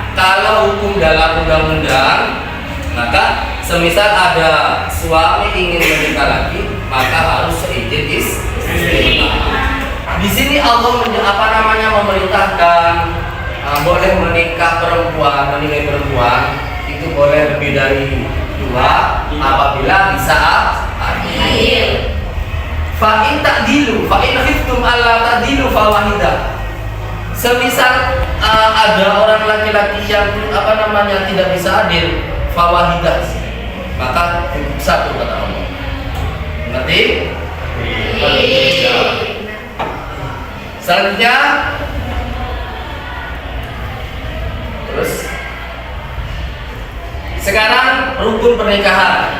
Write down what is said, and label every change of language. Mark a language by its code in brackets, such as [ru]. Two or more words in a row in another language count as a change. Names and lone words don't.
[id] Kalau hukum dalam undang-undang, maka semisal ada suami ingin menikah lagi, maka harus seizin istri. Di sini Allah memerintahkan boleh menikah perempuan, menikahi perempuan itu boleh lebih dari 2 apabila bisa adil. [ar] فإن تعدلوا فإن خفتم ألا تعدلوا فواحدة. [id] Semisal ada orang laki-laki yang tidak bisa adil, fawahidah, maka cukup 1 kata Allah. Ngerti? Selanjutnya, terus sekarang rukun pernikahan.